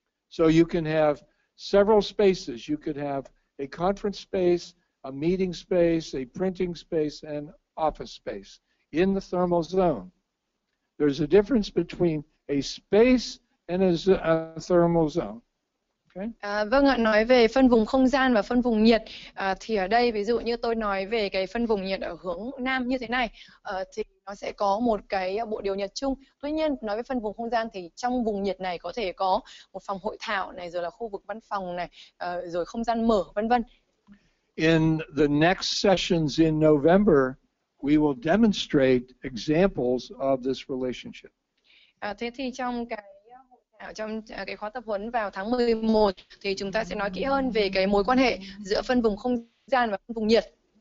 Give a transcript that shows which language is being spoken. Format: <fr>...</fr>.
<en>So you can have several spaces. You could have a conference space, a meeting space, a printing space, and office space in the thermal zone. There's a difference between a space and a thermal zone. Okay?</en> <vi>Vâng ạ, nói về phân vùng không gian và phân vùng nhiệt thì ở đây ví dụ như tôi nói về cái phân vùng nhiệt ở hướng Nam như thế này thì nó sẽ có một cái bộ điều nhiệt chung. Tuy nhiên nói về phân vùng không gian thì trong vùng nhiệt này có thể có một phòng hội thảo này, rồi là khu vực văn phòng này, rồi không gian mở vân vân.</vi> <en>In the next sessions in November, we will demonstrate examples of this relationship.</en> <vi>Thế thì trong cái khóa tập huấn vào tháng 11 thì chúng ta sẽ nói kỹ hơn về cái mối quan hệ giữa phân vùng không gian và phân vùng nhiệt.</vi>